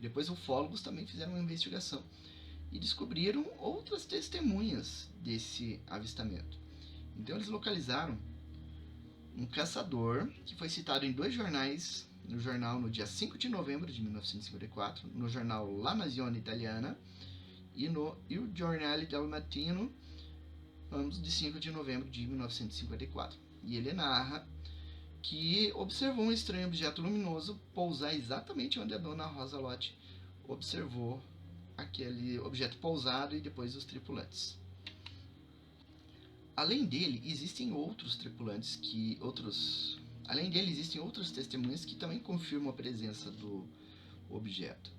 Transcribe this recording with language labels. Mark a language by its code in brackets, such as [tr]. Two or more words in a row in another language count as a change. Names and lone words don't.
[pt] Depois ufólogos também fizeram uma investigação e descobriram outras testemunhas desse avistamento. Então eles localizaram um caçador que foi citado em 2 jornais, no jornal no dia 5 de novembro de 1954, no jornal La Nazione Italiana e no Il Giornale del Mattino, ambos de 5 de novembro de 1954. E ele narra que observou um estranho objeto luminoso pousar exatamente onde a dona Rosa Lott observou aquele objeto pousado e depois os tripulantes. Além dele, existem outros tripulantes existem outras testemunhas que também confirmam a presença do objeto.